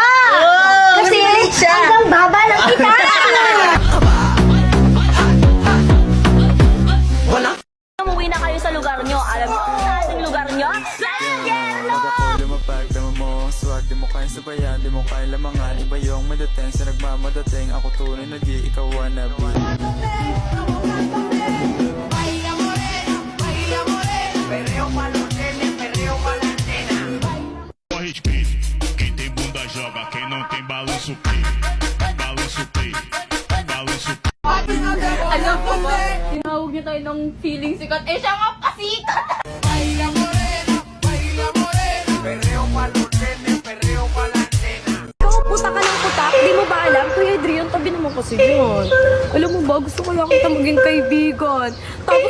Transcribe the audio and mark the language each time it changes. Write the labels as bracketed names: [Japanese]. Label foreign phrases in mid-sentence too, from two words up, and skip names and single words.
[Filipino] Kasi hanggang baba lang kita! Umuwi na kayo sa lugar nyo. Alam mo kung saan yung lugar nyo? Swag, di mo kaya sabayan, di mo kaya lamangan. Iba yung madating sa nagmamadating. Ako tunay na di ikaw wannabe. [Portuguese] Respeito, quem tem bunda joga, quem não tem balança o play. Balança o play, balança o play. [Filipino] Alam ko ba, tinawag niya tayo ng feeling sikat. Eh, siya nga pasikat! Ikaw, puta ka ng putak. Di mo ba alam? Kuya Adrian, tabi naman kasi yun. Alam mo ba, gusto ko lang kita maging kaibigan.